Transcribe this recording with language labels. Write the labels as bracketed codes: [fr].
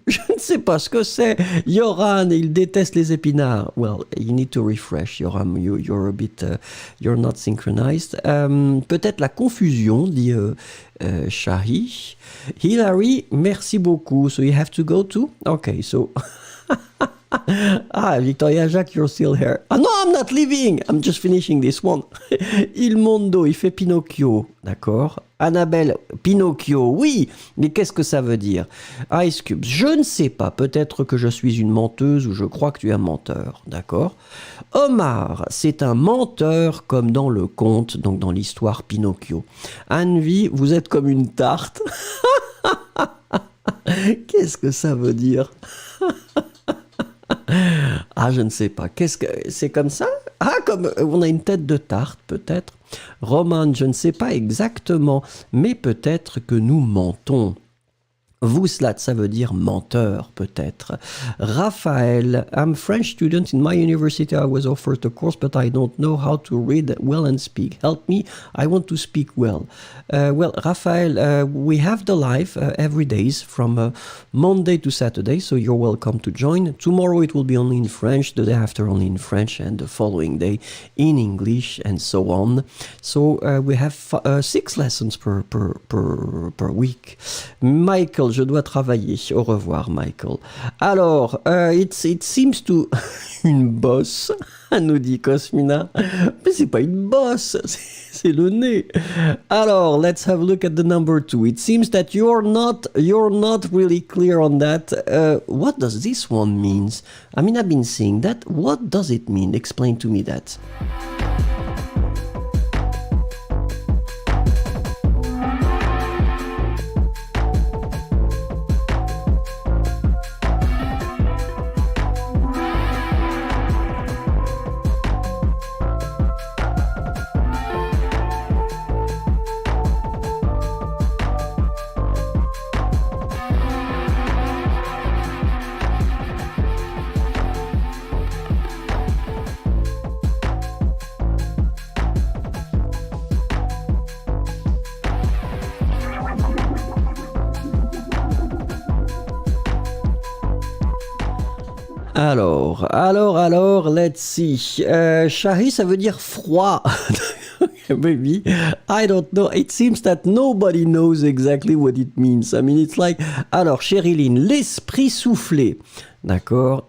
[fr] Je ne sais pas ce que c'est. Yoran, il déteste les épinards. [en] Well, you need to refresh, Yoram. You're a bit... you're not synchronized. [fr] Peut-être la confusion, dit Shahi. [en] Hilary, [fr] merci beaucoup. [en] So you have to go too? Okay, so... Ah, Victoria Jacques, you're still here. [fr] Ah non, [en] I'm not leaving. I'm just finishing this one. [fr] Il Mondo, il fait Pinocchio. D'accord. Annabelle, Pinocchio, oui. Mais qu'est-ce que ça veut dire? Ice Cube, je ne sais pas. Peut-être que je suis une menteuse ou je crois que tu es un menteur. D'accord. Omar, c'est un menteur comme dans le conte, donc dans l'histoire Pinocchio. Anne-Vie, vous êtes comme une tarte. Qu'est-ce que ça veut dire? Ah, je ne sais pas. Qu'est-ce que c'est comme ça? Ah, comme on a une tête de tarte, peut-être. Roman, je ne sais pas exactement, mais peut-être que nous mentons. Vuslat, ça veut dire menteur, peut-être. [en] Raphaël, I'm French student in my university. I was offered a course, but I don't know how to read well and speak. Help me, I want to speak well. Well, Raphaël, we have the live every day from Monday to Saturday, so you're welcome to join. Tomorrow it will be only in French, the day after only in French, and the following day in English, and so on. So we have 6 lessons per week. [fr] Michael, je dois travailler. Au revoir, Michael. Alors, [en] it seems to... [fr] Une bosse, nous dit Cosmina. Mais c'est pas une bosse, c'est le nez. [en] Alors, let's have a look at the number 2. It seems that you're not really clear on that. What does this one mean? I mean, I've been saying that. What does it mean? Explain to me that. Alors, let's see. [fr] Shahi, ça veut dire froid. [en] Maybe. I don't know. It seems that nobody knows exactly what it means. I mean, it's like... [fr] Alors, Cheryline, l'esprit soufflé. D'accord.